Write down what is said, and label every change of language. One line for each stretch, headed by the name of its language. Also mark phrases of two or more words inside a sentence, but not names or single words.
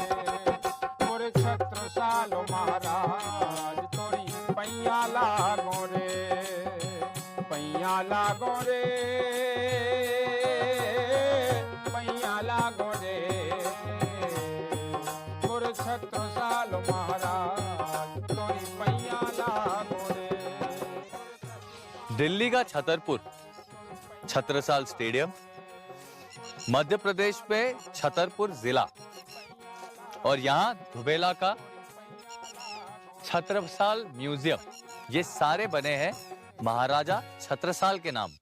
Bundeli: मोर छत्रसाल महाराज तोरी पैया लागो रे, पैया लागो रे, पैया लागो रे, मोर छत्रसाल महाराज तोरी पैया लागो रे।
Hindi: दिल्ली का छतरपुर छत्रसाल स्टेडियम, मध्य प्रदेश में छतरपुर जिला, और यहां धुबेला का छत्रसाल म्यूजियम, ये सारे बने हैं महाराजा छत्रसाल के नाम।